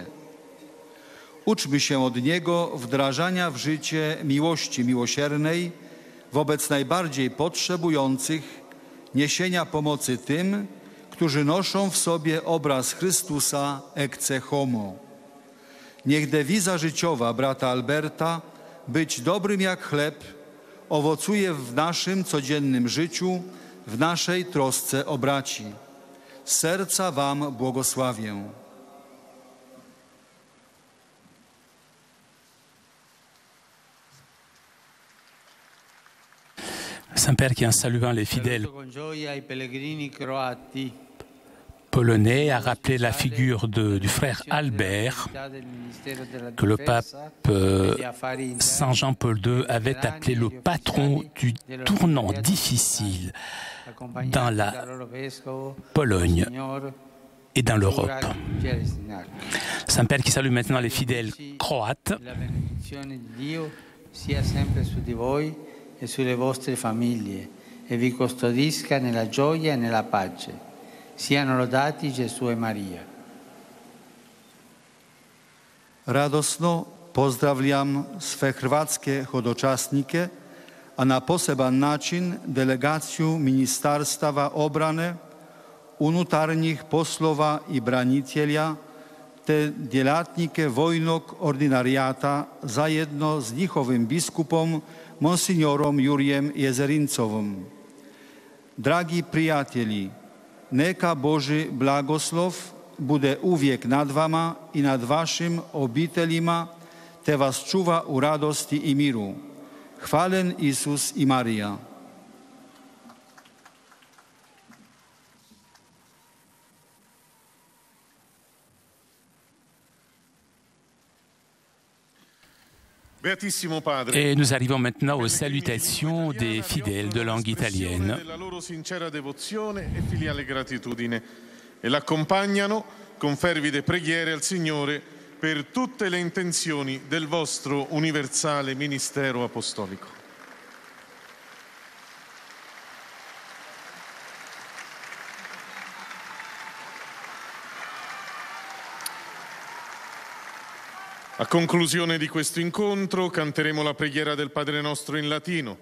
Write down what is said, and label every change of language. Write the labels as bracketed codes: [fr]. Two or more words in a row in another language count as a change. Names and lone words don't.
[pl] Uczmy się od niego wdrażania w życie miłości miłosiernej wobec najbardziej potrzebujących, niesienia pomocy tym, którzy noszą w sobie obraz Chrystusa [la] ecce homo. [pl] Niech dewiza życiowa brata Alberta, być dobrym jak chleb, owocuje w naszym codziennym życiu, w naszej trosce o braci. Z serca wam błogosławię. [fr] Saint-Père qui, en saluant les fidèles polonais, a rappelé la figure du frère Albert, que le pape Saint Jean-Paul II avait appelé le patron du tournant difficile dans la Pologne et dans l'Europe. Saint-Père qui salue maintenant les fidèles croates. [it] E sulle vostre famiglie e vi custodisca nella gioia e nella pace. Siano lodati Gesù e Maria. [hr] Radosno pozdravljam sve hrvatske hodočasnike, a na poseban način delegaciju Ministarstava obrane, unutarnjih poslova i branitelja, te djelatnike vojnog ordinarijata zajedno z njihovim biskupom monsignorom Jurijem Jezerincovom. Dragi prijatelji, neka Boži blagoslov bude uvijek nad vama i nad vašim obiteljima, te vas čuva u radosti i miru. Hvalen Isus i Marija. [fr] Et nous arrivons maintenant aux salutations des fidèles de langue italienne. [it] Della loro sincera devozione e filiale gratitudine e l'accompagnano con fervide preghiere al Signore per tutte le intenzioni del vostro universale ministero apostolico. A conclusione di questo incontro canteremo la preghiera del Padre Nostro in latino.